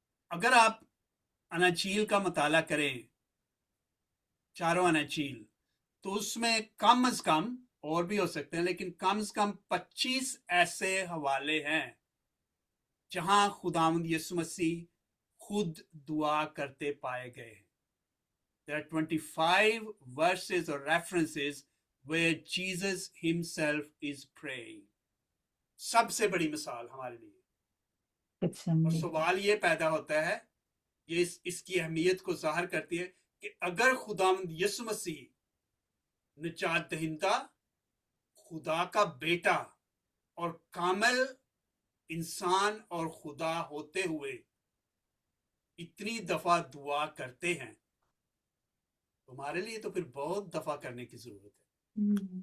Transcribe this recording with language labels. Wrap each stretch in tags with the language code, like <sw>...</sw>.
<ur>اگر آپ اناجیل کا مطالعہ کریں، چاروں اناجیل، تو اس میں کم از کم، اور بھی ہو سکتے ہیں لیکن کم از کم 25 ایسے حوالے ہیں جہاں خداوند یسوع مسیح خود دعا کرتے پائے گئے ہیں.</ur> <en>There are 25 verses or references where Jesus himself is praying.</en> <ur>سب سے بڑی مثال ہمارے لیے. اور سوال یہ پیدا ہوتا ہے، یہ اس کی اہمیت کو ظاہر کرتی ہے کہ اگر خداوند یسوع مسیح نجات دہندہ، خدا کا بیٹا اور کامل انسان اور خدا ہوتے ہوئے اتنی دفعہ دعا کرتے ہیں، تمہارے لیے تو پھر بہت دفعہ کرنے کی ضرورت ہے.</ur>